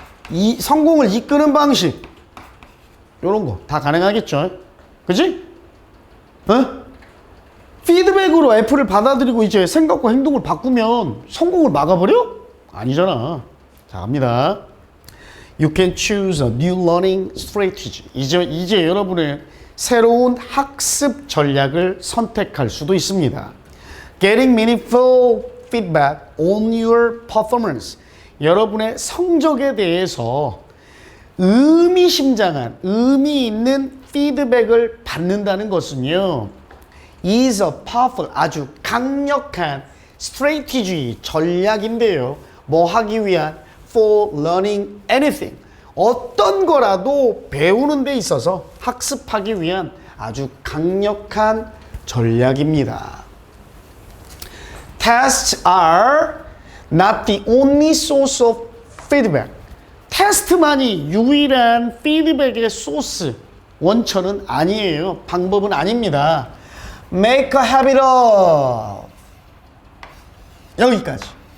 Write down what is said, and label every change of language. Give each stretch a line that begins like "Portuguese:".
Korean: 이 성공을 이끄는 방식. 요런 거 다 가능하겠죠? 그치? 어? 피드백으로 F를 받아들이고 이제 생각과 행동을 바꾸면 성공을 막아버려? 아니잖아. 자, 갑니다.
English: You can choose a new learning strategy.
Korean: 이제 여러분의 새로운 학습 전략을 선택할 수도 있습니다.
English: Getting meaningful feedback on your performance.
Korean: 여러분의 성적에 대해서 의미심장한, 의미 있는 피드백을 받는다는 것은요,
English: is a powerful,
Korean: 아주 강력한
English: strategy,
Korean: 전략인데요. 뭐 하기 위한?
English: For learning anything.
Korean: 어떤 거라도 배우는 데 있어서 학습하기 위한 아주 강력한 전략입니다.
English: Tests are not the only source of feedback.
Korean: 테스트만이 유일한 피드백의 소스, 원천은 아니에요. 방법은 아닙니다.
English: Make a habit of.
Korean: 여기까지.